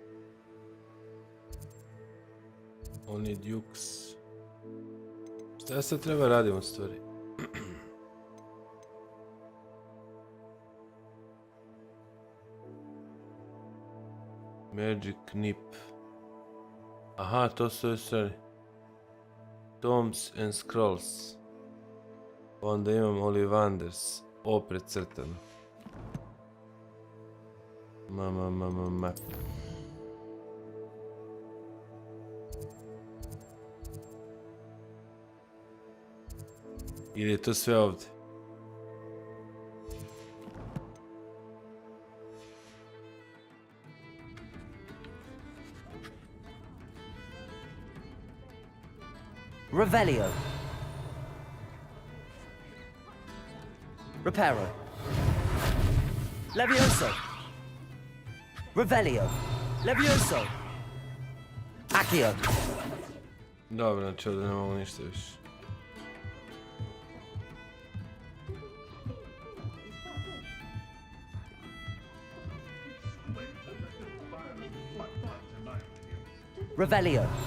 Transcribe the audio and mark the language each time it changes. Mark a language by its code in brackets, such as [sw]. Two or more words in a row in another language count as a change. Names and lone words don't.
[en] only dukes. [bs] Šta se treba raditi u stvari? [en] Magic nip. [bs] Aha, to su stvari. [en] Tomes and scrolls. [bs] Onda imam Ollivanders. O, precrtano. Map. Ili je to sve ovdje? Revelio. Reparo. Levioso. Revelio. Levioso. Accio. Dobro, znači ovdje ne mogu ništa više. Revelio.